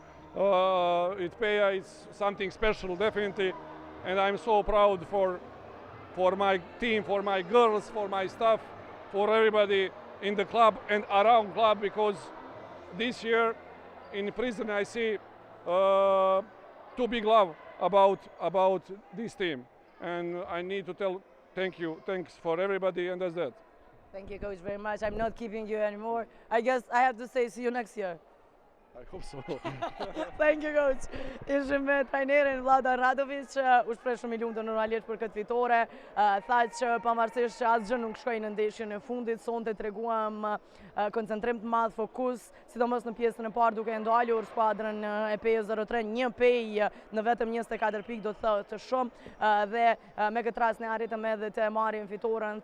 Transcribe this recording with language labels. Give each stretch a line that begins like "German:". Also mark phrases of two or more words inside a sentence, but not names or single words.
English: It PEA is something special, definitely, and I'm so proud for my team, for my girls, for my staff, for everybody in the club and around club, because this year in prison I see too big love about this team, and I need to tell thanks for everybody, and that's that. Thank you, Coach, very much. I'm not keeping you anymore. I guess I have to say see you next year. I hope so. Thank you, Coach.
Albanian: Ishim me trajnerin Vladan Radovic, u shpreh shumë i lumtur normalisht për këtë fitore. Tha që pavarësisht që asgjë nuk shkoi në ndeshjen e fundit, sonte treguam koncentrim të madh, fokus, sidomos në pjesën e parë duke ndalur skuadrën e PEA 03, një PEA në vetëm 24 pikë do të thotë shumë, dhe me këtë rast ne arritëm edhe të marrim fitoren.